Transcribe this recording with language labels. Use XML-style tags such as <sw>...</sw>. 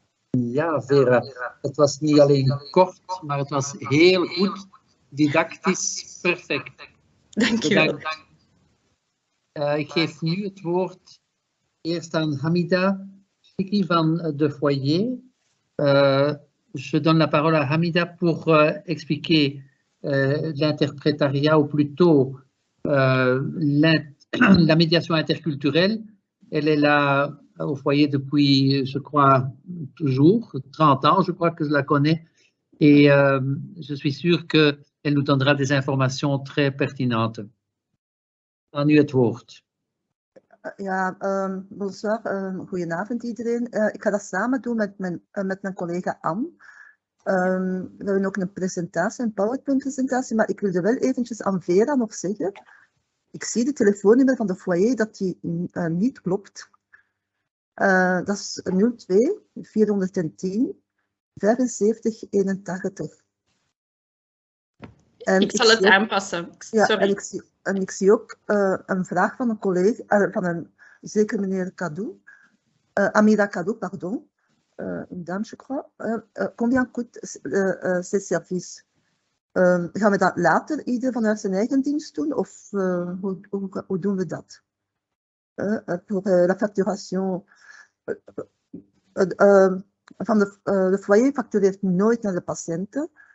<nl>Ja, Vera, het was niet alleen kort, maar het was heel goed, didactisch, perfect. Dank je wel. Ik geef nu het woord eerst aan Hamida Shiki van de Foyer.</nl> <fr>Je donne la parole à Hamida pour expliquer l'interprétariat ou plutôt la médiation interculturelle. Elle est là au foyer depuis, je crois, toujours, 30 ans, je crois que je la connais. Et je suis sûr qu'elle nous donnera des informations très pertinentes.</fr> <nl>Aan u het woord. Ja, bonsoir, goedenavond iedereen. Ik ga dat samen doen met mijn collega Anne. We hebben ook een presentatie, een PowerPoint-presentatie, maar ik wilde wel eventjes aan Vera nog zeggen. Ik zie de telefoonnummer van de foyer dat die niet klopt. Dat is 02 410 75 81. Ik zal het aanpassen. Sorry. Ja, ik zie ook een vraag van een collega, van een zeker meneer Kadou, Amira Kadou, pardon.</nl> <fr>une dame, je crois. Combien coûte ces services?</fr> <nl>Gaan we dat later ieder vanuit zijn eigen dienst doen of hoe doen we dat? Pour la facturation van de foyer factureert nooit naar de patiënten.</nl>